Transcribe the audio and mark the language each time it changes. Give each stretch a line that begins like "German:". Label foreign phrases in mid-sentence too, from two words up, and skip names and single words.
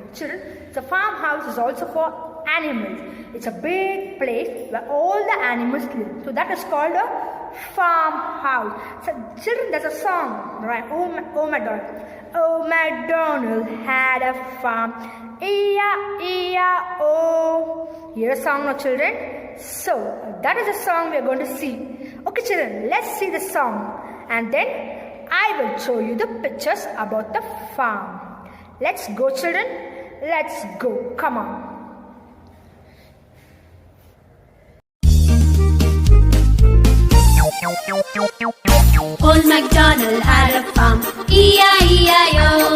English: Children, the farmhouse is also for animals. It's a big place where all the animals live. So that is called a farmhouse. So children, there's a song, right? Oh MacDonald had a farm. E-I-E-I-O. Hear a song now children. So that is the song we are going to see. Okay children, let's see the song and then I will show you the pictures about the farm. Let's go children. Let's go. Come on. Old MacDonald had a farm, E-I-E-I-O.